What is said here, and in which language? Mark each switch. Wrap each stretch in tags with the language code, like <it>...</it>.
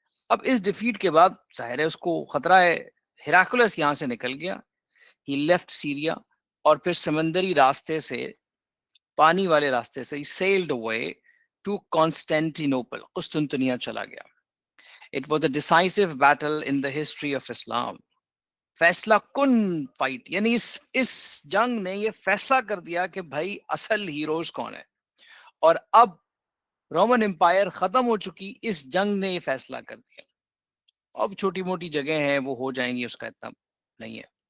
<ur>اب اس ڈیفیٹ کے بعد ظاہر ہے اس کو خطرہ ہے. ہیراکلس یہاں سے نکل گیا.</ur> <en>he left Syria</en> <ur>اور پھر سمندری راستے سے, پانی والے راستے سے,</ur> <en>sailed away to Constantinople,</en> <ur>قسطنطنیہ چلا گیا.</ur> <en>It was a decisive battle in the history of Islam.</en> <ur>فیصلہ کن فائٹ, یعنی اس جنگ نے یہ فیصلہ کر دیا کہ بھائی اصل ہیروز کون ہے. اور اب رومن امپائر ختم ہو چکی, اس جنگ نے یہ فیصلہ کر دیا. اب چھوٹی موٹی جگہ ہیں وہ ہو جائیں گی, اس کا اتنا نہیں ہے.</ur>